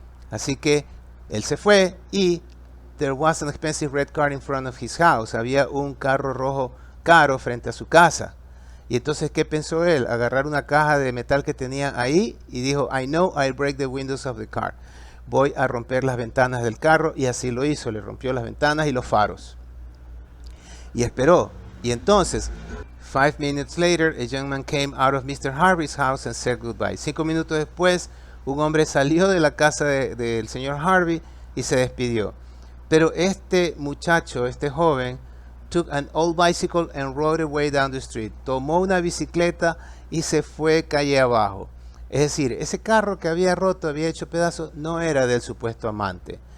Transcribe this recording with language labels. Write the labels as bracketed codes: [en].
[es] Así que él se fue, y [en] there was an expensive red car in front of his house. [es] Había un carro rojo caro frente a su casa. Y entonces, ¿qué pensó él? Agarrar una caja de metal que tenía ahí y dijo, [en] I know I'll break the windows of the car. [es] Voy a romper las ventanas del carro, y así lo hizo. Le rompió las ventanas y los faros. Y esperó. Y entonces, [en] 5 minutes later, a young man came out of Mr. Harvey's house and said goodbye. [es] 5 minutos después, un hombre salió de la casa del señor Harvey y se despidió. Pero este muchacho, este joven, [en] took an old bicycle and rode away down the street. [es] Tomó una bicicleta y se fue calle abajo. Es decir, ese carro que había roto, había hecho pedazos, no era del supuesto amante.